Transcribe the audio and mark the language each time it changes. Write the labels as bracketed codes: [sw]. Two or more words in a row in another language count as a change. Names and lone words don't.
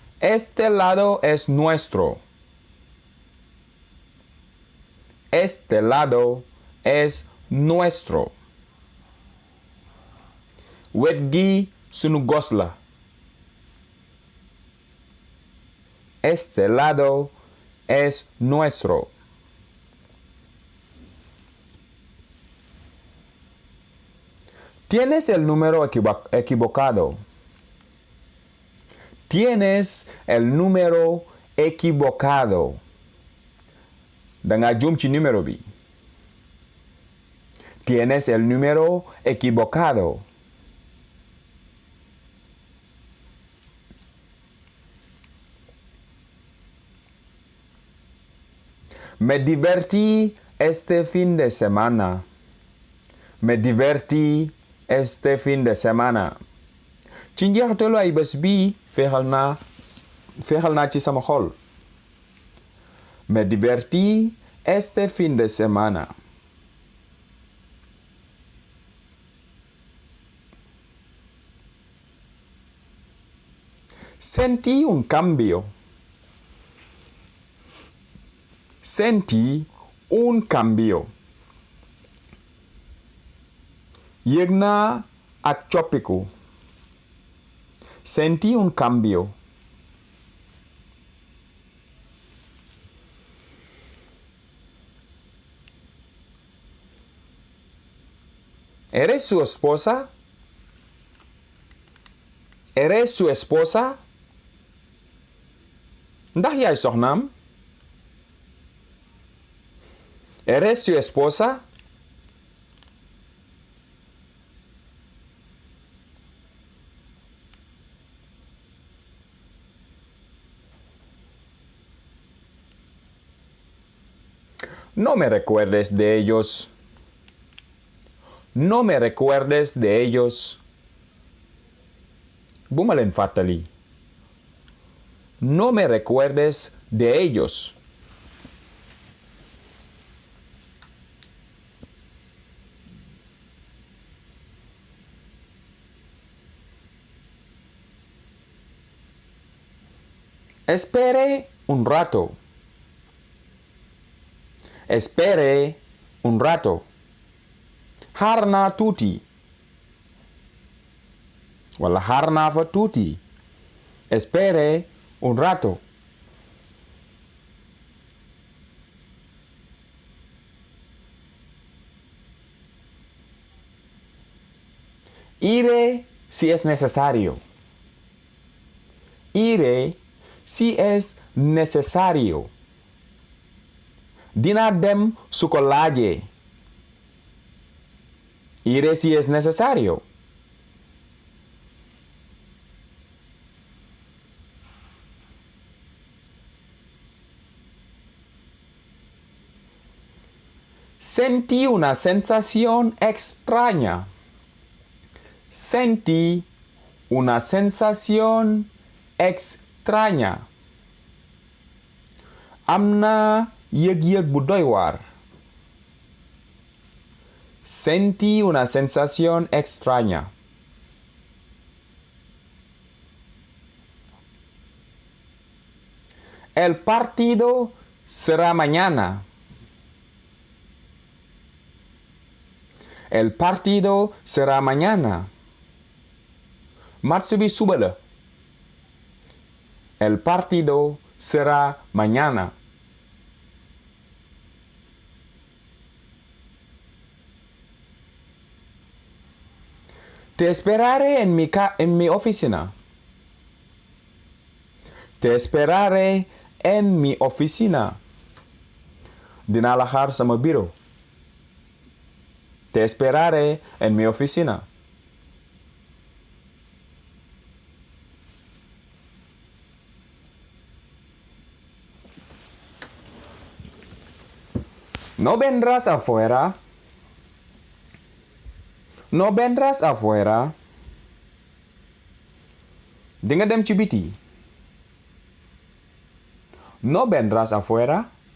[es] Este lado es nuestro. Este lado es nuestro. [wo] Wet gi sunu gos la. [es] Este lado es nuestro. Tienes el número equivocado. Tienes el número equivocado. [wo] Danga jum ci número bi. [es] Tienes el número equivocado. Me divertí este fin de semana. Me divertí este fin de semana. [wo] ci njeexitalu ay bés bii féexal naa ci sama xol. [es] Me divertí este fin de semana. Sentí un cambio. Sentí un cambio. [wo] Yëg naa ak coppiku. [es] Sentí un cambio. ¿Eres su esposa? ¿Eres su esposa? [wo] Ndax yaay soxnaam? [es] ¿Eres su esposa? No me recuerdes de ellos. No me recuerdes de ellos. [wo] Bu ma leen fàttali. [es] No me recuerdes de ellos. Espere un rato. Espere un rato. [wo] Xaar naa tuuti. Wala xaar naa fa tuuti. [es] Espere un rato. Iré si es necesario. Iré si es necesario. [wo] Dinaa dem su ko laajee. [es] Iré si es necesario. Sentí una sensación extraña. Sentí una sensación extraña. [wo] Am naa yëg-yëg bu doy waar. [es] Sentí una sensación extraña. El partido será mañana. El partido será mañana. [wo] Match bi suba la. [es] El partido será mañana. Te esperaré en mi oficina. Te esperaré en mi oficina. [wo] Dinaa la xaar sama bureau. [es] Te esperaré en mi oficina. ¿No vendrás afuera? ¿No vendrás afuera? [wo] Di nga dem ci biti. [es] ¿No vendrás afuera?